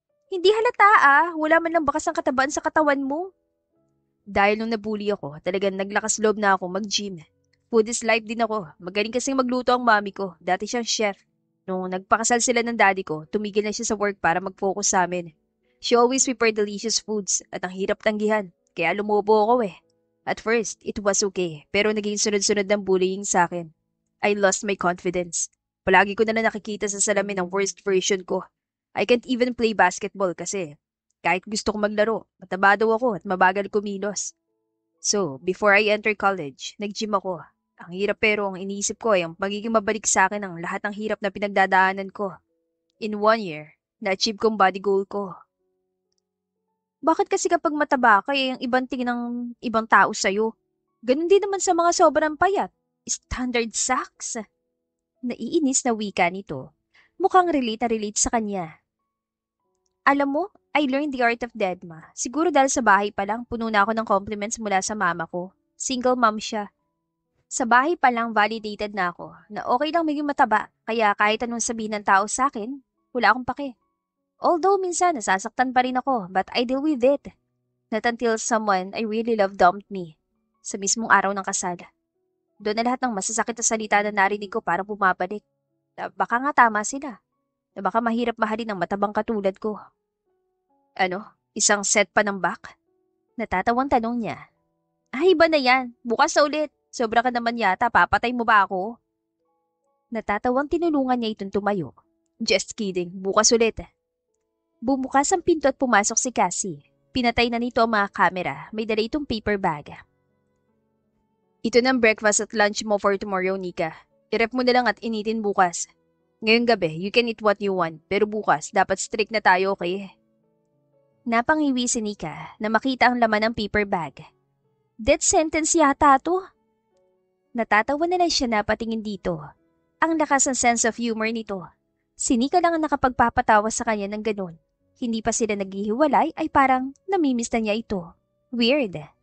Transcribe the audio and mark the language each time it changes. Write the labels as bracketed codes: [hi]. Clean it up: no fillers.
[tl] Hindi halata wala man lang bakas ang katabaan sa katawan mo. Dahil nung nabully ako, talagang naglakas loob na ako mag-gym. [en] Food is life [tl] din ako. Magaling kasing magluto ang mami ko. Dati siyang chef. Nung nagpakasal sila ng daddy ko, tumigil na siya sa work para mag-focus sa amin. [en] She always prepared delicious foods [tl] at ang hirap tanggihan. Kaya lumubo ako [en] At first, it was okay. [tl] Pero naging sunod-sunod ng bullying sa akin. [en] I lost my confidence. [tl] Palagi ko na nakikita sa salamin ang [en] worst version [tl] ko. [en] I can't even play basketball [tl] kasi kahit gusto ko maglaro, mataba daw ako at mabagal kumilos. [en] So, before I enter college, [tl] nag-gym ako. Ang hirap pero ang iniisip ko ay ang magiging mabalik sa akin ang lahat ng hirap na pinagdadaanan ko. [en] In 1 year, [tl] na-achieve kong body goal ko. Bakit kasi kapag mataba ka ang ibang tingin ng ibang tao sa'yo? Ganun din naman sa mga sobrang payat. [en] Standard sucks. [tl] Naiinis na wika nito. Mukhang relate na relate sa kanya. Alam mo, [en] I learned the art of deadma. [tl] Siguro dahil sa bahay pa lang, puno na ako ng compliments mula sa mama ko. Single mom siya. Sa bahay pa lang validated na ako na okay lang maging mataba. Kaya kahit anong sabihin ng tao sa akin, wala akong pake. [en] Although [tl] minsan nasasaktan pa rin ako, [en] but I deal with it. Not until someone I really love dumped me. [tl] Sa mismong araw ng kasal. Doon na lahat ng masasakit na salita na narinig ko para bumabalik. Na baka nga tama sila. Na baka mahirap mahalin ng matabang katulad ko. Ano? Isang set pa ng back? Natatawang tanong niya. Ay, iba na yan. Bukas na ulit. Sobra ka naman yata. Papatay mo ba ako? Natatawang tinulungan niya itong tumayo. [en] Just kidding. [tl] Bukas ulit. Bumukas ang pinto at pumasok si Cassie. Pinatay na nito ang mga kamera. May dala itong paper bag. Ito ng breakfast at lunch mo [en] for tomorrow, [tl] Nika. I-rep mo na lang at initin bukas. Ngayong gabi, [en] you can eat what you want. [tl] Pero bukas, dapat strict na tayo, okay? Napangiwi si Nika na makita ang laman ng paper bag. [en] Death sentence [tl] yata to. Natatawa na lang siya na patingin dito. Ang lakas ng sense of humor nito. Si Nika lang ang nakapagpapatawa sa kanya ng ganun. Hindi pa sila naghihiwalay ay parang namimiss na niya ito. Weird.